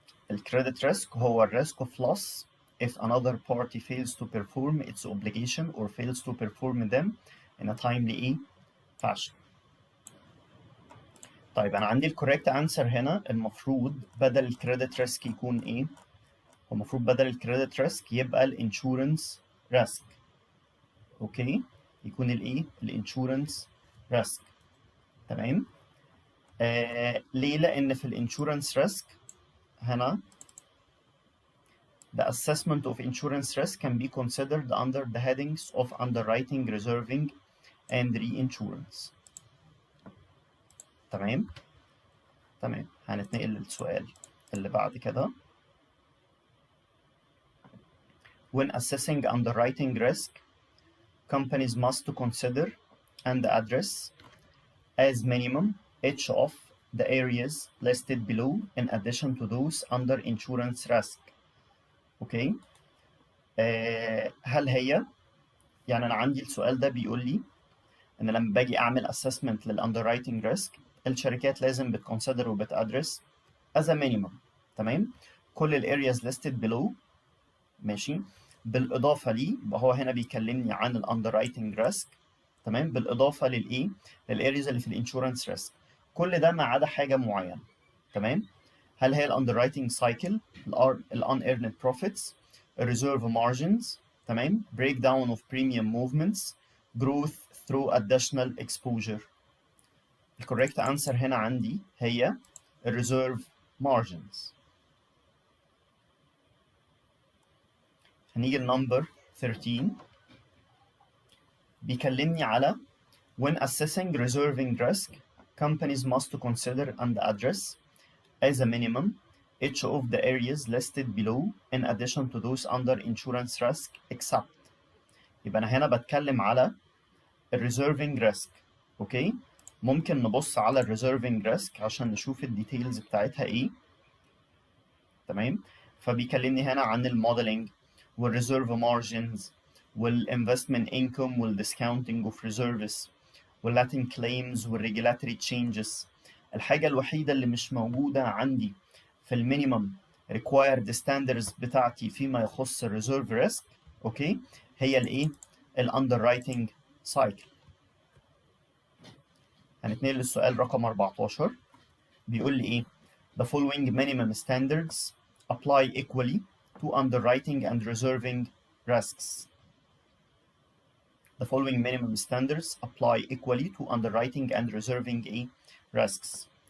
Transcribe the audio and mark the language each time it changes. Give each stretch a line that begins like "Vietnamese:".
Arabic: الكريدت ريسك هو الريسك
English: of loss if another party fails to perform its obligation or fails to perform them in a timely fashion.
Arabic: طيب انا عندي الكوريكت انسر هنا، المفروض بدل الكريدت ريسك يكون ايه؟ المفروض بدل الكريدت ريسك يبقى الانشورنس ريسك. اوكي، يكون الايه؟ الانشورنس ريسك. تمام. ليه؟ لان في الانشورنس ريسك هنا
English: the assessment of insurance risk can be considered under the headings of underwriting, reserving, and reinsurance.
Arabic: تمام. تمام. هنتنقل للسؤال اللي بعد كده.
English: When assessing underwriting risk, companies must consider and address as minimum each of the areas listed below in addition to those under insurance risk.
Arabic: اوكي. هل هي، يعني انا عندي السؤال ده بيقول لي ان لما باجي اعمل assessment للاندررايتنج ريسك، الشركات لازم بتconsider وبتادرس
English: as a minimum.
Arabic: تمام. كل الارياز
English: listed below.
Arabic: ماشي. بالاضافه ليه، يبقى هو هنا بيكلمني عن الاندررايتنج ريسك. تمام. بالاضافه للايه؟ للارياز اللي في الانشورنس ريسك. كل ده ما عدا حاجه معينه. تمام. هل هي
English: الاندررايتنج cycle, unearned profits، reserve margins، تمام، breakdown of premium movements، growth through additional exposure.
Arabic: الكوريكت انسر هنا عندي هي reserve margins. هنيجي لنمبر 13. بيكلمني على
English: when assessing reserving risk, companies must consider and address as a minimum each of the areas listed below in addition to those under insurance risk except.
Arabic: يبقى انا هنا بتكلم على الريزيرفنج ريسك. اوكي، ممكن نبص على الريزيرفنج ريسك عشان نشوف الديتيلز بتاعتها ايه. تمام. فبيكلمني هنا عن الموديلنج والريزيرف مارجنز والانفستمنت انكم والديسكاونتنج اوف ريزيرفز واللاتين كليمز والريجولاتوري تشينجز. الحاجه الوحيده اللي مش موجوده عندي في المينيمم ريكوايرد ستاندردز بتاعتي فيما يخص الريزيرف ريسك، اوكي، هي الايه؟ الاندررايتنج سايكل. هنتنقل للسؤال رقم 14. بيقول لي ايه؟
English: The following minimum standards apply equally to underwriting and reserving risks. The following minimum standards apply equally to underwriting and reserving risks.